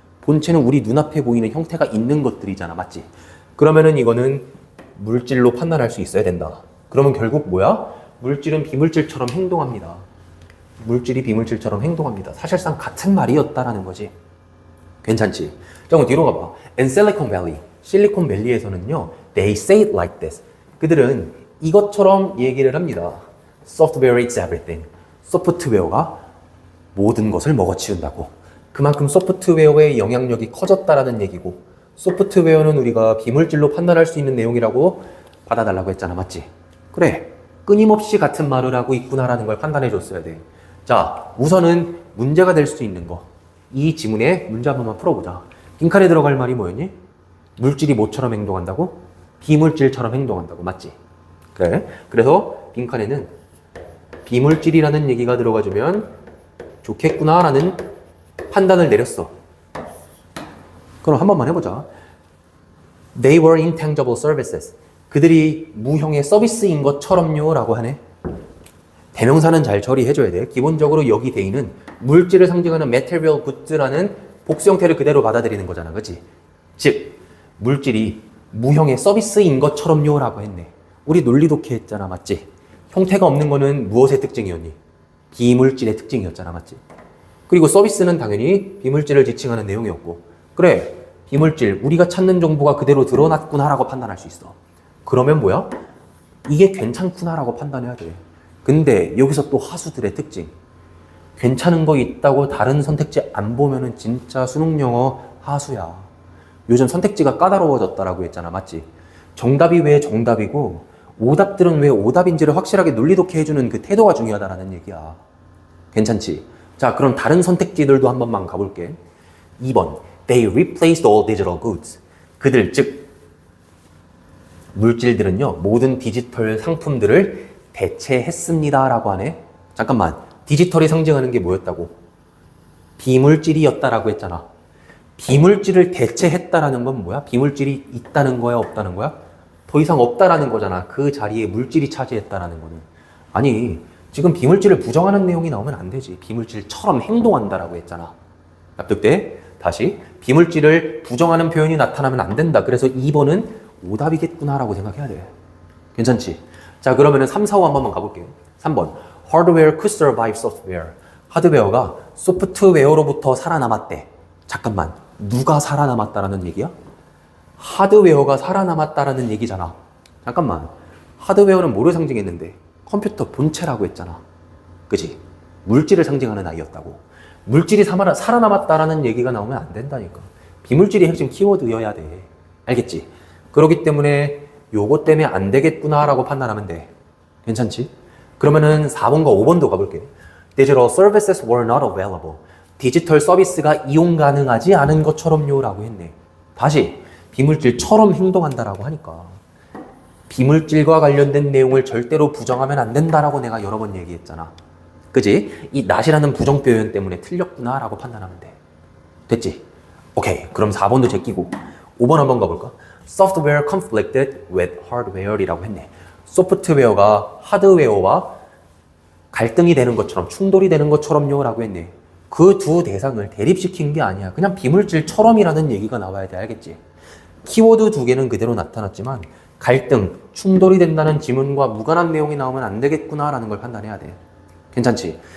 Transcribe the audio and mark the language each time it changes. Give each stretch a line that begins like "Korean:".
Korean: 본체는 우리 눈앞에 보이는 형태가 있는 것들이잖아. 맞지? 그러면은 이거는 물질로 판단할 수 있어야 된다. 그러면 결국 뭐야? 물질은 비물질처럼 행동합니다. 물질이 비물질처럼 행동합니다. 사실상 같은 말이었다라는 거지. 괜찮지? 자, 그럼 뒤로 가봐.
English: In Silicon Valley,
Korean: 실리콘밸리에서는요,
English: they say it like this.
Korean: 그들은 이것처럼 얘기를 합니다.
English: Software is everything.
Korean: 소프트웨어가 모든 것을 먹어치운다고. 그만큼 소프트웨어의 영향력이 커졌다라는 얘기고, 소프트웨어는 우리가 비물질로 판단할 수 있는 내용이라고 받아달라고 했잖아. 맞지? 그래. 끊임없이 같은 말을 하고 있구나라는 걸 판단해 줬어야 돼. 자, 우선은 문제가 될 수 있는 거. 이 지문에 문제 한 번만 풀어보자. 빈칸에 들어갈 말이 뭐였니? 물질이 뭐처럼 행동한다고? 비물질처럼 행동한다고. 맞지? 그래. 그래서 빈칸에는 비물질이라는 얘기가 들어가주면 좋겠구나라는 판단을 내렸어. 그럼 한 번만 해보자.
English: They were intangible services.
Korean: 그들이 무형의 서비스인 것처럼요 라고 하네. 대명사는 잘 처리해줘야 돼. 기본적으로 여기 they는 물질을 상징하는
English: material goods
Korean: 라는 복수 형태를 그대로 받아들이는 거잖아. 그치? 즉 물질이 무형의 서비스인 것처럼요 라고 했네. 우리 논리 독해했잖아. 맞지? 형태가 없는 거는 무엇의 특징이었니? 비물질의 특징이었잖아. 맞지? 그리고 서비스는 당연히 비물질을 지칭하는 내용이었고, 그래 비물질 우리가 찾는 정보가 그대로 드러났구나 라고 판단할 수 있어. 그러면 뭐야? 이게 괜찮구나 라고 판단해야 돼. 근데 여기서 또 하수들의 특징, 괜찮은 거 있다고 다른 선택지 안 보면은 진짜 수능 영어 하수야. 요즘 선택지가 까다로워졌다라고 했잖아. 맞지? 정답이 왜 정답이고 오답들은 왜 오답인지를 확실하게 논리 독해 해주는 그 태도가 중요하다라는 얘기야. 괜찮지? 자, 그럼 다른 선택지들도 한 번만 가볼게. 2번,
English: they replaced all digital goods.
Korean: 그들, 즉 물질들은요 모든 디지털 상품들을 대체했습니다 라고 하네. 잠깐만, 디지털이 상징하는 게 뭐였다고? 비물질이었다라고 했잖아. 비물질을 대체했다라는 건 뭐야? 비물질이 있다는 거야, 없다는 거야? 더 이상 없다라는 거잖아. 그 자리에 물질이 차지했다라는 거는. 아니, 지금 비물질을 부정하는 내용이 나오면 안 되지. 비물질처럼 행동한다라고 했잖아. 납득돼? 다시, 비물질을 부정하는 표현이 나타나면 안 된다. 그래서 2번은 오답이겠구나라고 생각해야 돼. 괜찮지? 자, 그러면은 3, 4, 5 한 번만 가볼게요. 3번,
English: hardware could survive software.
Korean: 하드웨어가 소프트웨어로부터 살아남았대. 잠깐만, 누가 살아남았다라는 얘기야? 하드웨어가 살아남았다라는 얘기잖아. 잠깐만, 하드웨어는 뭐를 상징했는데? 컴퓨터 본체라고 했잖아. 그치? 물질을 상징하는 아이였다고. 물질이 살아남았다라는 얘기가 나오면 안 된다니까. 비물질이 핵심 키워드여야 돼. 알겠지? 그렇기 때문에 요거 때문에 안 되겠구나라고 판단하면 돼. 괜찮지? 그러면은 4번과 5번도 가볼게.
English: Digital services were not available.
Korean: 디지털 서비스가 이용 가능하지 않은 것처럼요 라고 했네. 다시 비물질처럼 행동한다라고 하니까 비물질과 관련된 내용을 절대로 부정하면 안 된다라고 내가 여러 번 얘기했잖아. 그지? 이 not이라는 부정 표현 때문에 틀렸구나 라고 판단하면 돼. 됐지? 오케이, 그럼 4번도 제끼고 5번 한번 가볼까?
English: Software conflicted with hardware
Korean: 이라고 했네. 소프트웨어가 하드웨어와 갈등이 되는 것처럼, 충돌이 되는 것처럼요 라고 했네. 그 두 대상을 대립시킨 게 아니야. 그냥 비물질처럼이라는 얘기가 나와야 돼. 알겠지? 키워드 두 개는 그대로 나타났지만 갈등, 충돌이 된다는 지문과 무관한 내용이 나오면 안 되겠구나라는 걸 판단해야 돼. 괜찮지?